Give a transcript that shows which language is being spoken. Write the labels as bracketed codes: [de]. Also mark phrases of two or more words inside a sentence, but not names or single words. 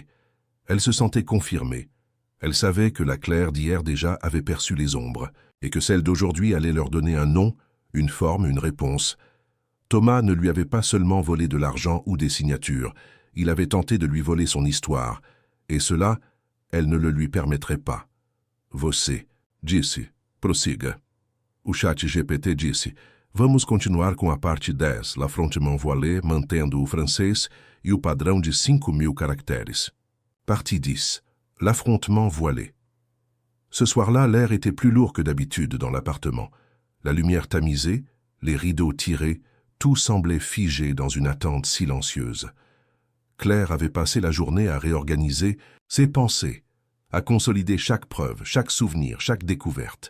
[fr] Elle se sentait confirmée. Elle savait que la Claire d'hier déjà avait perçu les ombres, et que celle d'aujourd'hui allait leur donner un nom, une forme, une réponse. Thomas ne lui avait pas seulement volé de l'argent ou des signatures, il avait tenté de lui voler son histoire, et cela, elle ne le lui permettrait pas. [pt] Você disse, prossiga. O chat GPT disse, vamos continuar com a parte 10, [fr] l'affrontement voilé, [pt] mantendo o francês e o padrão de 5.000 caractères. [fr] Partie 10, l'affrontement voilé. Ce soir-là, l'air était plus lourd que d'habitude dans l'appartement. La lumière tamisée, les rideaux tirés, tout semblait figé dans une attente silencieuse. Claire avait passé la journée à réorganiser ses pensées, à consolider chaque preuve, chaque souvenir, chaque découverte.